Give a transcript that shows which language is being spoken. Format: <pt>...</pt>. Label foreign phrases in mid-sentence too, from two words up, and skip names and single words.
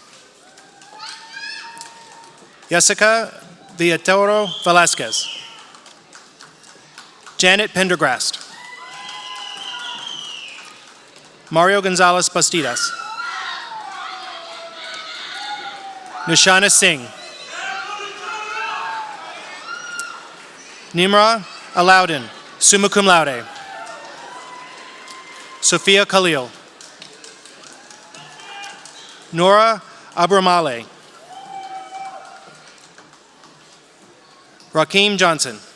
<en>Jessica Villatoro Velasquez. Janet Pendergrast. Mario Gonzalez Bastidas. Nishana Singh. Nimra Alaudin,</en> <la>summa cum laude.</la> <en>Sophia Khalil. Nora Abramale. Rakeem Johnson.</en>